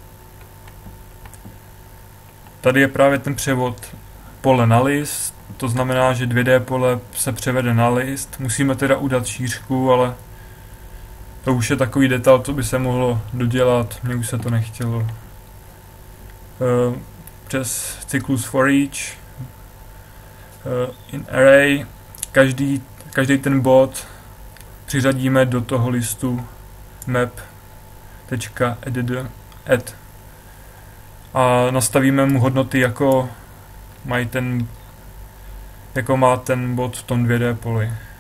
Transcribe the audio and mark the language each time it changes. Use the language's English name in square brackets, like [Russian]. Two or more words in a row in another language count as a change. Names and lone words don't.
[Czech] Tady je právě ten převod pole na list, to znamená, že 2D pole se převede na list. Musíme teda udat šířku, ale to už je takový detail, co by se mohlo dodělat, mně už se to nechtělo. Přes cyklus [English] for each, in array, [Czech] každý ten bod přiřadíme do toho listu map.add a nastavíme mu hodnoty, jako má ten bod v tom 2D poli.